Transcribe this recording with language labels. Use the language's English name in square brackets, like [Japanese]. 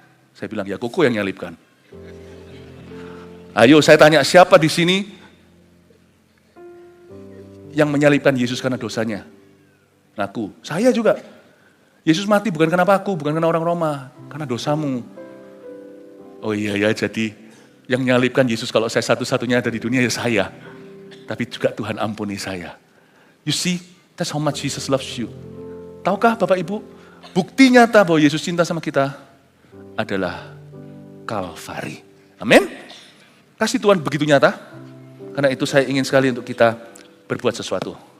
[Indonesian] Saya bilang, ya koko yang nyalibkan. Ayo saya tanya, siapa di sini yang menyalibkan Yesus karena dosanya? Aku, saya juga. Yesus mati bukan karena aku, bukan karena orang Roma, karena dosamu. Oh iya ya, jadi yang menyalibkan Yesus kalau saya satu-satunya ada di dunia ya saya. Tapi juga Tuhan ampuni saya. [English] You see, that's how much Jesus loves you. [Indonesian] Tahukah Bapak Ibu, bukti nyata bahwa Yesus cinta sama kita adalah Kalvari. Amin. Kasih Tuhan begitu nyata. Karena itu saya ingin sekali untuk kita berbuat sesuatu.